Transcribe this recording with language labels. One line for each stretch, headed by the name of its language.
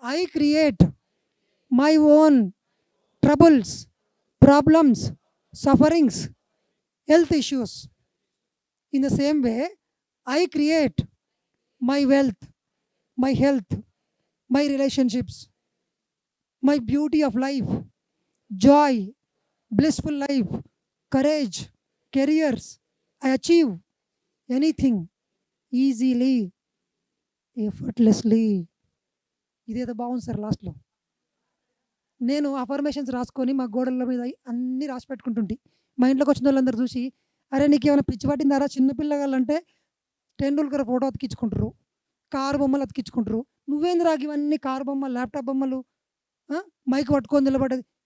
English: I create my own troubles, problems, sufferings, health issues. In the same way I create my wealth, my health, my relationships, my beauty of life, joy, blissful life, courage, careers. I achieve anything easily, effortlessly.
Telugu: ఇదేదో బాగుంది sir లాస్ట్‌లో. నేను affirmations రాసుకొని మా గోడల మీద అన్నీ రాసి పెట్టుకుంటుంటి. మా ఇంట్లోకి వచ్చిన వాళ్ళందరూ చూసి, "అరే నీకేమైనా పిచ్చి పట్టిందారా? చిన్న పిల్లగాళ్ళంటే టెండూల్కర్ ఫోటో అతికించుకుంటారు. కారు బొమ్మలు అతికించుకుంటారు. నువ్వేందిరా ఇవన్నీ కారు బొమ్మలు, ల్యాప్‌టాప్ బొమ్మలు, మైక్ పట్టుకొని నిలబడేది."